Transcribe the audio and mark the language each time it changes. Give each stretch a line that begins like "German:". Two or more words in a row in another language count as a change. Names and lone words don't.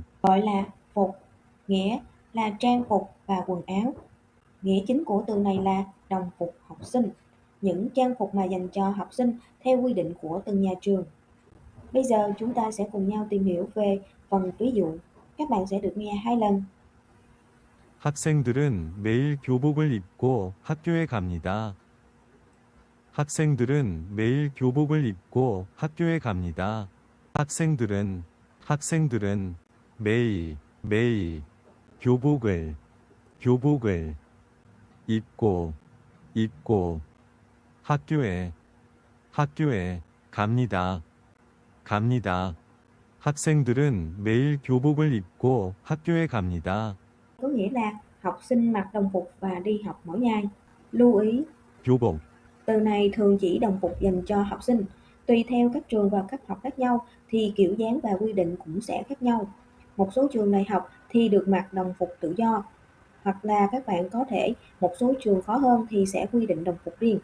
Vietnamese: Gọi là phục, nghĩa là trang phục và quần áo. Nghĩa chính của từ này là đồng phục học sinh, những trang phục mà dành cho học sinh theo quy định của từng nhà trường. Bây giờ chúng ta sẽ cùng nhau tìm hiểu về phần ví dụ. Các bạn sẽ được nghe 2 lần.
Korean: 학생들은 매일 교복을 입고 학교에 갑니다. 학생들은 매일 교복을 입고 학교에 갑니다. 학생들은 매일 교복을 입고 학교에 갑니다. 학생들은 매일 교복을 입고 학교에 갑니다.
Vietnamese: Có nghĩa là học sinh mặc đồng phục và đi học mỗi ngày. Lưu ý,
Korean: 교복,
Vietnamese: từ này thường chỉ đồng phục dành cho học sinh. Tùy theo các trường và cấp học khác nhau thì kiểu dáng và quy định cũng sẽ khác nhau. Một số trường đại học thì được mặc đồng phục tự do, hoặc là các bạn có thể một số trường khó hơn thì sẽ quy định đồng phục riêng.